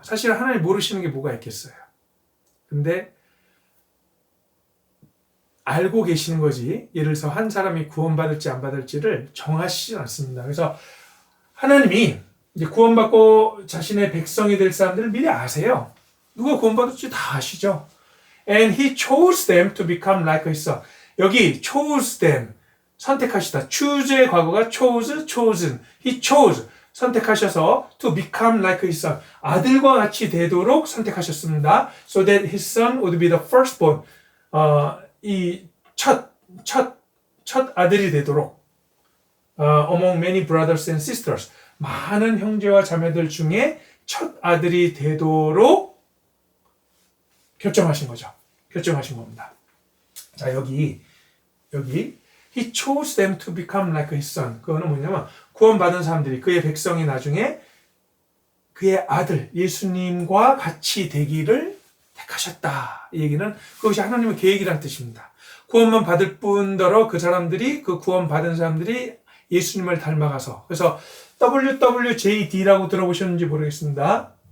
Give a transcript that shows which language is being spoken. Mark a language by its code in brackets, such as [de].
[ko] 사실 하나님 모르시는 게 뭐가 있겠어요. 근데 알고 계시는 거지. 예를 들어서 한 사람이 구원받을지 안 받을지를 정하시지 않습니다. 그래서 하나님이 이제 구원받고 자신의 백성이 될 사람들을 미리 아세요. 누가 구원받을지 다 아시죠. [en] And he chose them to become like his son. [ko] 여기 [en] chose them, [ko] 선택하시다. [en] choose의 과거가 chose, chosen. He chose, [ko] 선택하셔서 [en] to become like his son. [ko] 아들과 같이 되도록 선택하셨습니다. [en] So that his son would be the firstborn. [ko] 이 첫 아들이 되도록. [en] Among many brothers and sisters. [ko] 많은 형제와 자매들 중에 첫 아들이 되도록 결정하신 거죠. 결정하신 겁니다. 자, 여기 [en] He chose them to become like his son. [ko] 그거는 뭐냐면 구원받은 사람들이 그의 백성이 나중에 그의 아들 예수님과 같이 되기를 택하셨다. 이 얘기는 그것이 하나님의 계획이란 뜻입니다. 구원만 받을 뿐더러 그 사람들이 그 구원받은 사람들이 예수님을 닮아가서 그래서 WWJD라고 들어보셨는지 모르겠습니다.